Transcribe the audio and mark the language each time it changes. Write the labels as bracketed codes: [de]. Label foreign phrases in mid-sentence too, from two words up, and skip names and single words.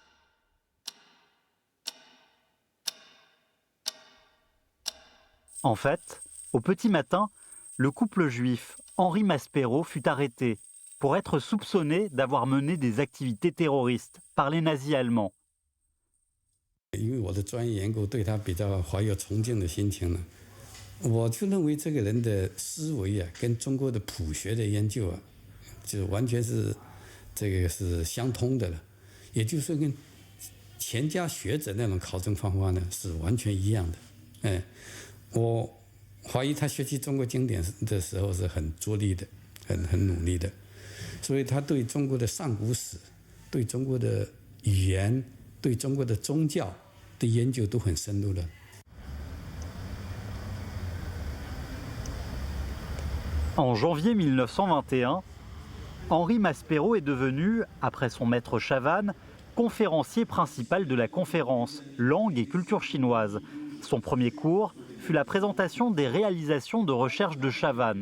[fr] En fait, au petit matin, le couple juif Henri Maspero fut arrêté pour être soupçonné d'avoir mené des activités terroristes par les nazis allemands. [zh] 因为我的专业研究对他比较怀有崇敬的心情呢，我就认为这个人的思维啊，跟中国的朴学的研究啊，就完全是这个是相通的了，也就是说跟钱家学者那种考证方法呢是完全一样的。我怀疑他学习中国经典的时候是很着力的，很努力的，所以他对中国的上古史、对中国的语言、对中国的宗教的研究都很深入了。 [fr] En janvier 1921, Henri Maspero est devenu, après son maître Chavannes, conférencier principal de la conférence Langue et culture chinoise. Son premier cours fut la présentation des réalisations de recherche de Chavannes.